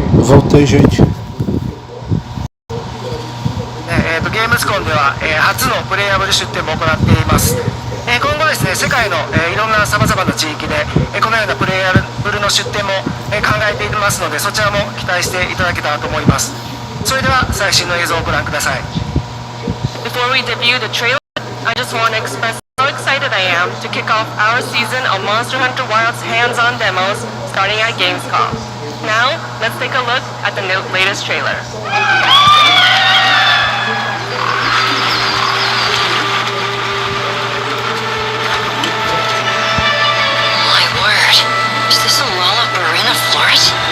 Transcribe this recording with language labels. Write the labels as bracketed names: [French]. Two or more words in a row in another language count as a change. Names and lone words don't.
[Portuguese] Voltei, gente. [Japanese] ゲームスコンでは、初のプレイヤブル出展も行っています。今後ですね、世界の、いろんなさまざまな地域で、このようなプレイヤブルの出展も、考えていますので、そちらも期待していただけたらと思います。それでは最新の映像をご覧ください。 [English] Before we debut the trailer, I just want to express how excited I am to kick off our season of Monster Hunter Wilds hands-on demos starting at Gamescom. Now, let's take a look at the latest trailer. My word, is this a Lollabarina floret?